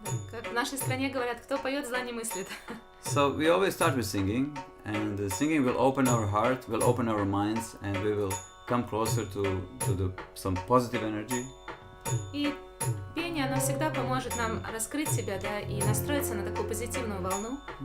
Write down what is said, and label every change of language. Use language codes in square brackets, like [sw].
[ru] Как в нашей стране говорят, кто поет, зла не мыслит. [en] So we always start with singing, and the singing will open our heart, will open our minds, and we will come closer to some positive energy. [ru] И пение, оно всегда поможет нам раскрыть себя, да, и настроиться на такую позитивную волну.